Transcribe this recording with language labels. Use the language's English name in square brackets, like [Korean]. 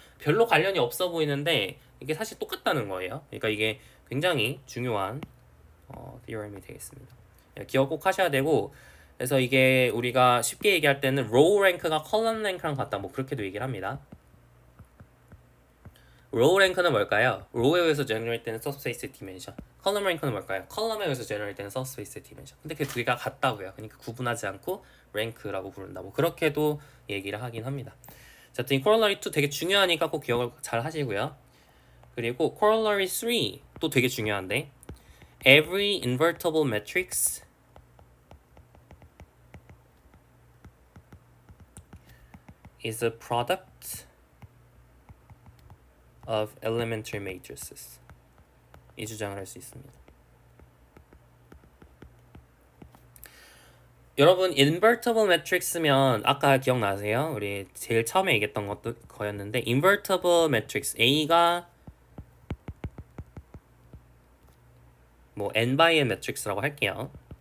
[Korean] 별로 관련이 없어 보이는데 이게 사실 똑같다는 거예요. 그러니까 이게 굉장히 중요한 theorem이 되겠습니다. 기억 꼭 하셔야 되고 그래서 이게 우리가 쉽게 얘기할 때는 row 랭크가 컬럼 랭크랑 같다. 뭐 그렇게도 얘기를 합니다. row 랭크는 뭘까요? row에 의해서 generate 되는 subspace dimension. 컬럼 랭크는 뭘까요? 컬럼에 의해서 generate 되는 subspace dimension. 근데 그 두 개가 같다고요. 그러니까 구분하지 않고 랭크라고 부른다. 뭐 그렇게도 얘기를 하긴 합니다. 자, 이 corollary 2 되게 중요하니까 꼭 기억을 잘 하시고요. 그리고 corollary 3 또 되게 중요한데 [English] every invertible matrix is a product of elementary matrices. [Korean] 이 주장을 할 수 있습니다. 여러분 invertible matrix면 아까 기억나세요? 우리 제일 처음에 얘기했던 것도 거였는데 invertible matrix A가 뭐 n by n matrix라고 할게요.